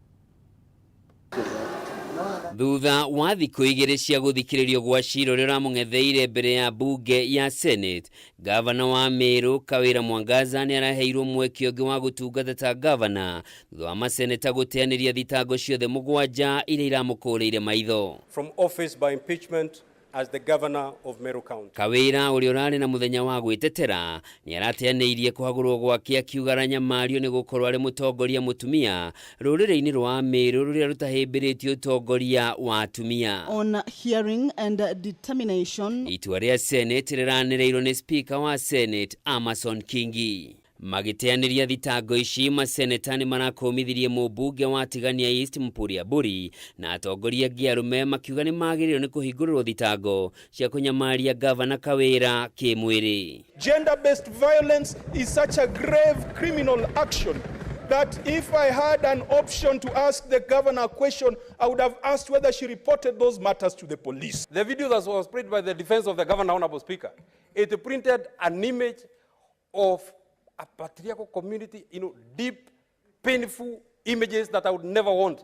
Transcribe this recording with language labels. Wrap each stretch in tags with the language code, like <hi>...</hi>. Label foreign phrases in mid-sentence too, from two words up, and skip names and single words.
<ki>Thutha wa thikũ igĩrĩ cia gũthikĩrĩrio gwa cira ũrĩa ũramũng'etheire mbere ya mbunge ya Senate, gavana wa Meru Kawira Mwangaza nĩ araheirwo mweke ũngĩ wa gũtungata ta gavana thutha wa maseneta gũteanĩria thitango ciothe mũgwanja iria iramũkũrĩire maitho.</ki> <en>From office by impeachment as the governor of Meru County.</en> <ki>Kawira ũrĩa ũrarĩ na mũthenya wa gwĩtetera nĩ arateanĩirie kũhagũrwo gwake akiuga aranyamario nĩ gũkorwo arĩ mũtongoria mũtumia rũrĩrĩ-inĩ rwa Meru rũrĩa rũtahĩmbĩrĩtio ũtongoria wa atumia.</ki> <en>On hearing and determination.</en> <ki>Itua rĩa Senate rĩranĩrĩirwo nĩ Speaker wa Senate Amason Kingi. Magĩteanĩria thitango ici maseneta nĩ marakũmithirie mũmbunge wa Tigania East Mpuria Buri na atongoria angĩ arũme makiuga nĩ magĩrĩirwo nĩ kũhingũrĩrwo thitango cia kũnyamaria gavana Kawira kĩmwĩrĩ.</ki> <en>Gender-based violence is such a grave criminal action that if I had an option to ask the governor a question, I would have asked whether she reported those matters to the police. The video that was played by the defense of the governor, Honorable Speaker, it printed an image of a patriarchal community, deep, painful images that I would never want.</en>